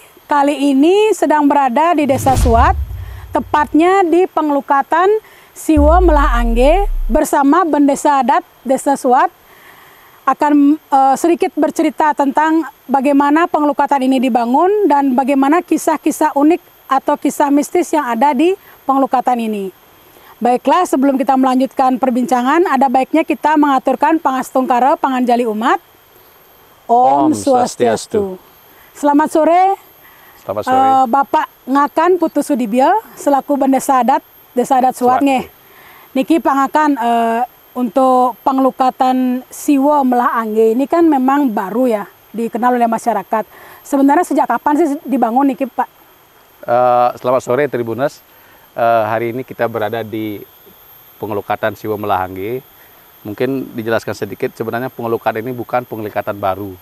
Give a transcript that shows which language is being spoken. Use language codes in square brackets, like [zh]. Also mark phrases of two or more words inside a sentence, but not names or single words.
[id] Kali ini sedang berada di Desa Suat, tepatnya di Pengelukatan Siwo Melah Angge bersama Bendesa Adat Desa Suat. Akan sedikit bercerita tentang bagaimana pengelukatan ini dibangun dan bagaimana kisah-kisah unik atau kisah mistis yang ada di pengelukatan ini. Baiklah, sebelum kita melanjutkan perbincangan, ada baiknya kita mengaturkan [ban] pangastungkara panganjali umat. Om Swastiastu. [id] Selamat sore, Bapak Ngakan Putu Sudibyo selaku Bendesa Adat Desa Adat Suat nggih. Niki pangakan untuk pengelukatan Siwo Melah Angge ini kan memang baru ya, dikenal oleh masyarakat. Sebenarnya sejak kapan sih dibangun niki, Pak? Selamat sore Tribuners. Hari ini kita berada di pengelukatan Siwo Melah Angge. Mungkin dijelaskan sedikit, sebenarnya pengelukatan ini bukan pengelukatan baru.